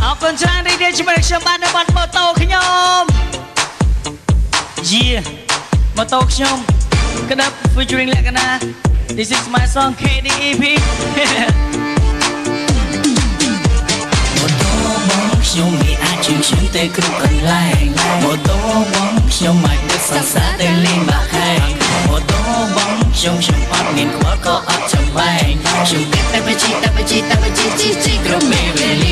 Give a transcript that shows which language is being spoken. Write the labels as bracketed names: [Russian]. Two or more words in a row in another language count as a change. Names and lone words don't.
[Khmer] នច្រើនរីករាយជាមួយខ្ញុំបាននៅបាត់ម៉ូតូខ្ញុំយេម៉ូតូខ្ញុំក្តាប់ featuring លក្ខណៈ [English] This is my song [Khmer] KDEP ម៉ូតូបងខ្ញុំមានអាចជិះខ្ញុំទៅគ្រប់កន្លែងម៉ូតូបងខ្ញុំអាច ដឹកសង្សារទៅលេងបាក់ហែងម៉ូតូបងខ្ញុំអត់មានខ្វល់ក៏អត់ចាំបែងខ្ញុំគិតតែបជីគ្រប់ពេលវេលា